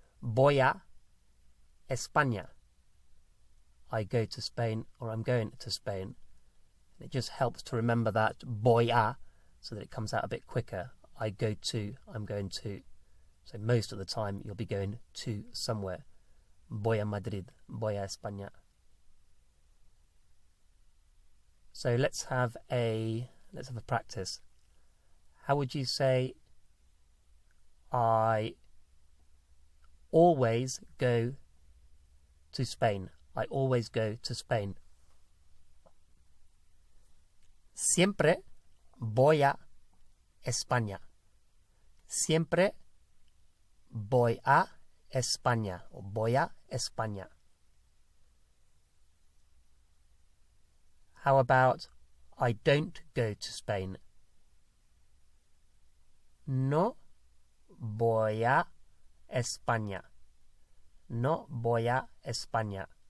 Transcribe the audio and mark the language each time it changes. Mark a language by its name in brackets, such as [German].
[Spanish] Voy a España. [English] I go to Spain or I'm going to Spain. It just helps to remember that voy a, so that it comes out a bit quicker. I go to, I'm going to. So most of the time you'll be going to somewhere. [Spanish] Voy a Madrid, voy a España. [English] So let's have a practice. How would you say I always go to Spain? I always go to Spain. [Spanish] Siempre voy a España. Siempre voy a España o voy a España. [English] How about I don't go to Spain? [Spanish] No voy a España. No voy a España.